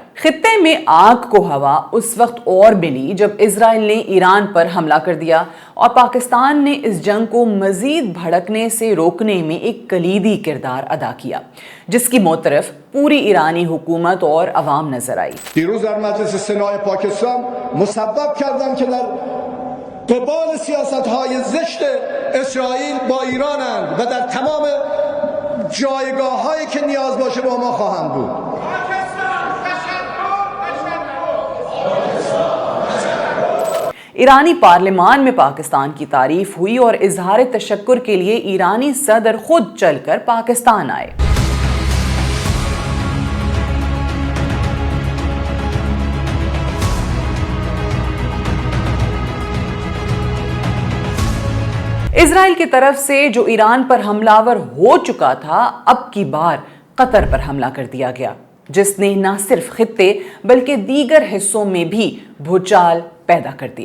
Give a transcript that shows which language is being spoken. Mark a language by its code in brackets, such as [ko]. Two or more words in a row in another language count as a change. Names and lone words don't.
[ur] خطے میں آگ کو ہوا اس وقت اور ملی جب اسرائیل نے ایران پر حملہ کر دیا اور پاکستان نے اس جنگ کو مزید بھڑکنے سے روکنے میں ایک کلیدی کردار ادا کیا، جس کی معترف پوری ایرانی حکومت اور عوام نظر آئی. [fa] دیروز در مجلس سنای پاکستان مسبب کردن که در قبال سیاست‌های زشت اسرائیل با ایرانند و در تمام جایگاه‌هایی که نیاز باشه با ما خواهند بود. [ur] ایرانی پارلیمان میں پاکستان کی تعریف ہوئی اور اظہار تشکر کے لیے ایرانی صدر خود چل کر پاکستان آئے. اسرائیل کی طرف سے جو ایران پر حملہ آور ہو چکا تھا، اب کی بار قطر پر حملہ کر دیا گیا، جس نے نہ صرف خطے بلکہ دیگر حصوں میں بھی بھونچال پیدا کر دیا.